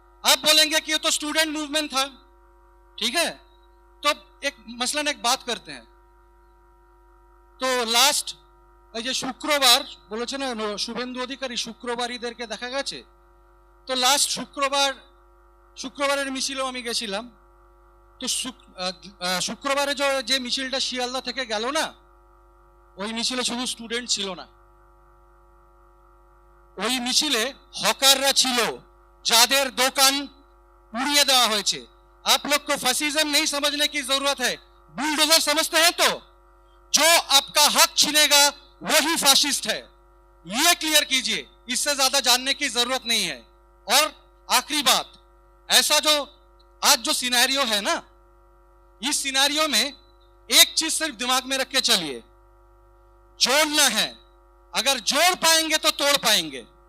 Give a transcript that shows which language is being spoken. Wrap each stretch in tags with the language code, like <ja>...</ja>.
<hi>आप बोलेंगे कि ये तो स्टूडेंट मूवमेंट था। ठीक है, तो मसलन एक बात करते हैं।</hi> <bn>तो लास्ट যে শুক্রবার বলেছে না শুভেন্দু অধিকারী, শুক্রবার ঈদেরকে দেখা গেছে। তো লাস্ট শুক্রবারের মিছিলেও আমি গেছিলাম। তো শুক্রবারে যে মিছিলটা শিয়ালদা থেকে গেল না, ওই মিছিলে শুধু স্টুডেন্ট ছিল না, ওই মিছিলে হকাররা ছিল, যাদের দোকান উড়িয়ে দেওয়া হয়েছে।</bn> <hi>आप लोग को फैसिज्म नहीं समझने की जरूरत है, बुलडोजर समझते हैं तो जो आपका हक छीनेगा वही फाशिस्ट है, ये क्लियर कीजिए, इससे ज्यादा जानने की जरूरत नहीं है। और आखिरी बात, ऐसा जो आज जो सिनेरियो है ना, इस सिनेरियो में एक चीज सिर्फ दिमाग में रख के चलिए, जोड़ना है, अगर जोड़ पाएंगे तो तोड़ पाएंगे।</hi>